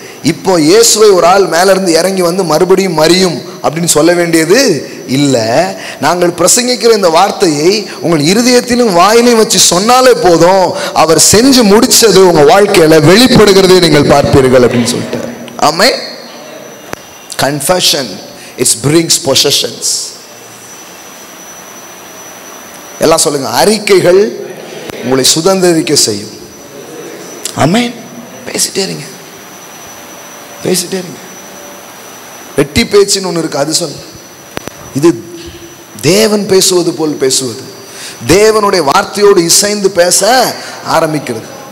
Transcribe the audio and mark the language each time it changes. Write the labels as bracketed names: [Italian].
[Tamil] இப்போ இயேசுவை ஒரு ஆள் மேல இருந்து இறங்கி வந்து மறுபடியும் மரியும் அப்படின்னு சொல்ல வேண்டியது இல்லை. நாங்கள் பிரசங்கிக்கிற இந்த வார்த்தையை உங்கள் இருதயத்திலும் வாயிலையும் வச்சு சொன்னாலே போதும், அவர் செஞ்சு முடிச்சது உங்க வாழ்க்கையில வெளிப்படுகிறதை நீங்கள் பார்ப்பீர்கள் அப்படின்னு சொல்லிட்டார். ஆமென். [English] Confession it brings possessions. [Tamil] எல்லாம் சொல்லுங்க, அறிக்கைகள் உங்களை சுதந்திரிக்க செய்யும். ஆமென். பேசிட்டே இருங்க, பேசிட்டே இருங்க. வெட்டி பேச்சுன்னு ஒன்று இருக்கு, அது சொல்ல. இது தேவன் பேசுவது போல் பேசுவது, தேவனுடைய வார்த்தையோடு இசைந்து பேச ஆரம்பிக்கிறது.